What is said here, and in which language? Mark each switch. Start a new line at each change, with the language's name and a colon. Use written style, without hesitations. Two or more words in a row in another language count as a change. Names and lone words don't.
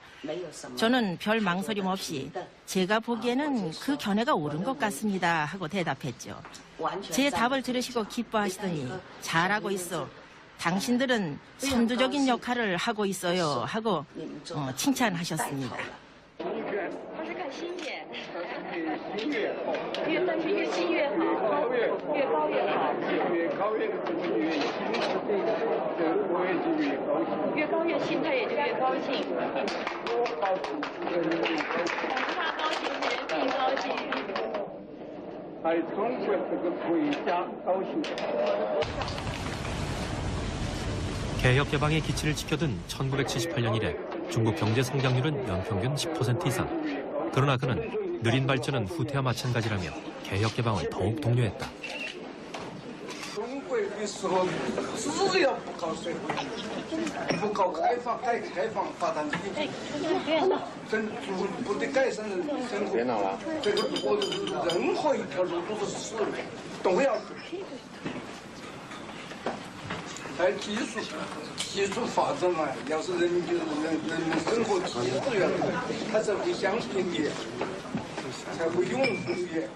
Korean: 저는 별 망설임 없이 제가 보기에는 그 견해가 옳은 것 같습니다 하고 대답했죠. 제 답을 들으시고 기뻐하시더니 잘하고 있어. 당신들은 선두적인 역할을 하고 있어요 하고 칭찬하셨습니다.
Chinese: 越上去越近越好，越高越好，越高越近他也就越高兴。他高兴，人民高兴。还中国这个国家高兴。
Korean: 개혁 개방의 기치를 지켜든 1978년 이래 중국 경제 성장률은 연평균 10% 이상. 그러나 그는 느린 발전은 후퇴와 마찬가지라며 개혁 개방을 더욱 독려했다.
Chinese: 中国的时候只要不搞社会不搞开放发展经济不得改善人生活这个任何一条路都是死路都要走还技术发展嘛要是人民生活质量他才会相信你才会拥护你